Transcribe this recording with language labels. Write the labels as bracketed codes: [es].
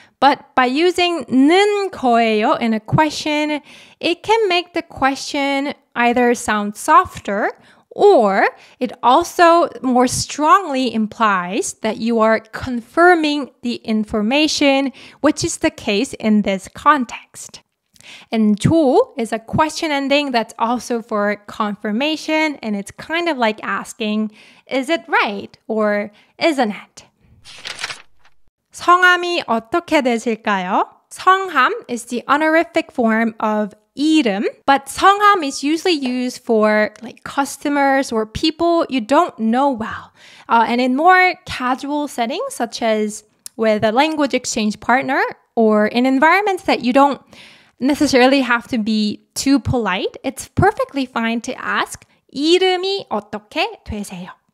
[en] But by using 는 거예요 in a question, it can make the question either sound softer or it also more strongly implies that you are confirming the information, which is the case in this context. And 조 is a question ending that's also for confirmation, and it's kind of like asking, is it right or isn't it? [ko] 성함이 어떻게 되실까요? [en] 성함 is the honorific form of 이름, but 성함 is usually used for like customers or people you don't know well. And in more casual settings, such as with a language exchange partner or in environments that you don't necessarily have to be too polite, it's perfectly fine to ask [ko] 이름이 어떻게 되세요?